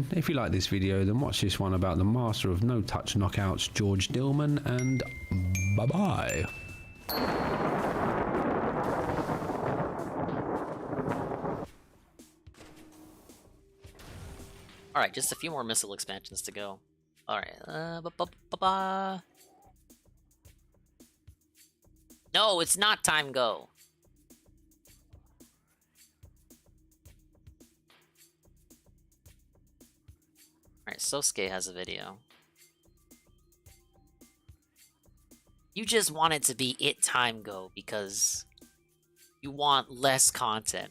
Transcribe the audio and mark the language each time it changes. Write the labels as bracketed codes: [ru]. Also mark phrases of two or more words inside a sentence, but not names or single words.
[en] If you like this video, then watch this one about the master of no-touch knockouts, George Dillman, and bye-bye. Alright, just a few more missile expansions to go. Alright, ba-ba-ba-ba. No, it's not time go. Alright, Sosuke has a video. You just want it to be it time go because you want less content.